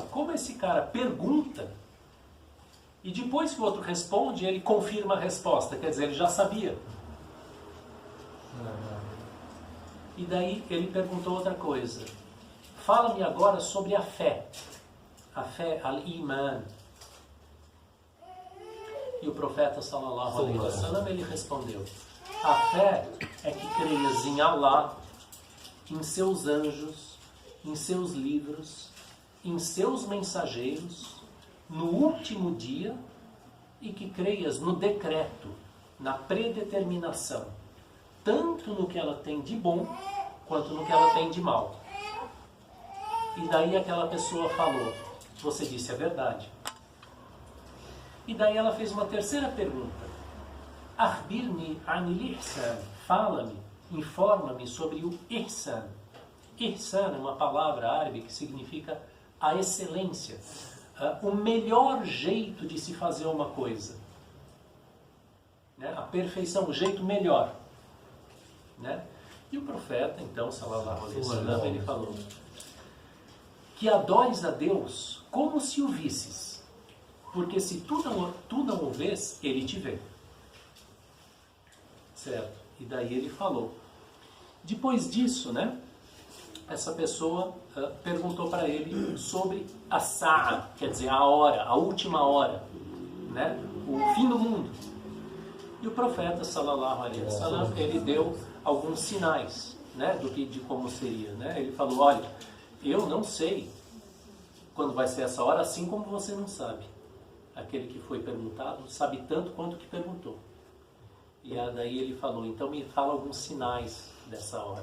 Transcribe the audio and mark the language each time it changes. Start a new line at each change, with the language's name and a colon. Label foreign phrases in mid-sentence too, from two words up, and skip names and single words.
Portuguese: Como esse cara pergunta e depois que o outro responde, ele confirma a resposta. Quer dizer, ele já sabia. E daí ele perguntou outra coisa: fala-me agora sobre a fé. A fé, al-iman. E o profeta
Arabic: صلى الله عليه وسلم,
Portuguese: ele respondeu: a fé é que creias em Allah, em seus anjos, em seus livros, em seus mensageiros, no último dia, e que creias no decreto, na predeterminação, tanto no que ela tem de bom, quanto no que ela tem de mal. E daí aquela pessoa falou: você disse a verdade. E daí ela fez uma terceira pergunta:
Arabic: أخبرني عن الإحسان,
Portuguese: fala-me, informa-me sobre o ihsan. Ihsan é uma palavra árabe que significa a excelência, o melhor jeito de se fazer uma coisa, né? A perfeição, o jeito melhor, né? E o profeta, então,
Arabic: صلى الله عليه وسلم,
Portuguese: ele falou: que adores a Deus como se o visses, porque se tu não o vês, ele te vê. Certo? E daí ele falou. Depois disso, né, essa pessoa perguntou para ele sobre a sa'a, quer dizer, a hora, a última hora, né, o fim do mundo. E o profeta,
Arabic: صلى الله عليه وسلم,
Portuguese: ele deu alguns sinais, né, de como seria, né? Ele falou: olha, eu não sei quando vai ser essa hora, assim como você não sabe. Aquele que foi perguntado sabe tanto quanto que perguntou. E daí ele falou: então me fala alguns sinais dessa hora.